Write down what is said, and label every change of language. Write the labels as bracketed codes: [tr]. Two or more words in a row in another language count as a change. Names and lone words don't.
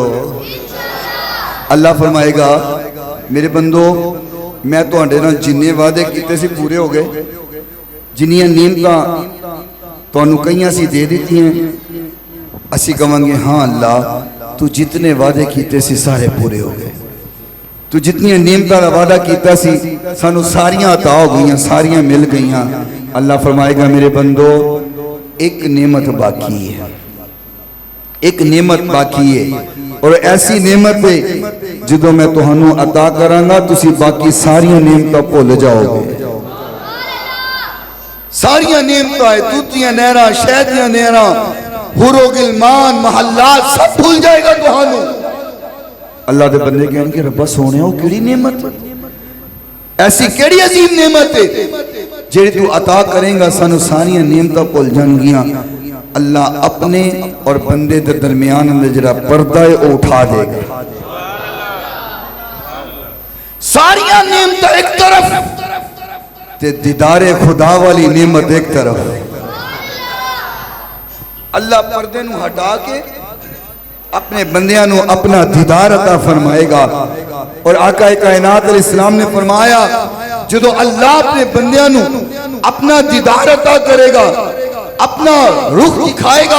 [pa] اللہ فرمائے گا میرے بندو میں تو ہنڈے نا جنہیں وعدے کیتے سی پورے ہو گئے، جنہیں نعمتاں تو انہوں کئیاں سی دے دیتی ہیں. اسی کہاں گے ہاں اللہ تو جتنے وعدے کیتے سی سارے پورے ہو گئے، تو جتنی نعمتاں دا وعدہ کیتا سی سانو ساریاں عطا ہو گئیاں، ساریاں مل گئیاں. اللہ فرمائے گا میرے بندو ایک نعمت باقی ہے، ایک نعمت باقی ہے، اور ایسی نعمت ہے جدو میں تہانوں عطا کرانگا تسی باقی ساریاں نعمتاں بھول جاؤ گے. ساریاں نعمتاں ہے، توتیاں نہراں، شہدیاں نہراں، حور و غلمان، محلات سب بھول جائے گا تہانوں. اللہ دے بندے کہیں کہ ربا سونے ہو کیڑی نعمت ہے، ایسی کیڑی عظیم نعمت ہے جیڑی تو عطا کریں گا سانو ساریاں نعمتاں بھول جان گیاں. اللہ اپنے اور بندے دے درمیان اندر جڑا پردہ ہے وہ اٹھا دے گا. ساریاں نعمتاں ایک طرف تے دیدار خدا والی نعمت ایک طرف. اللہ پردے نو ہٹا کے اپنے بندیاں نو اپنا دیدار عطا فرمائے گا. اور آقا کائنات علیہ السلام نے فرمایا جدو اللہ اپنے بندیاں نو اپنا دیدار عطا کرے گا، اپنا رخ دکھائے گا.